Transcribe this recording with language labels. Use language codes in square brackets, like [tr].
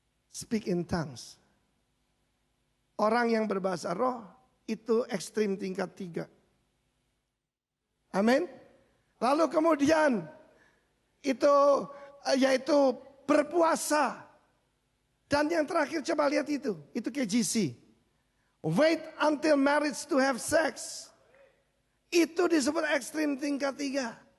[en] Speak in tongues. [id] Orang yang berbahasa roh itu ekstrim tingkat 3. Amin. Lalu kemudian itu yaitu berpuasa. Dan yang terakhir coba lihat itu KGC. [en] Wait until marriage to have sex. [id] Itu disebut ekstrim tingkat 3.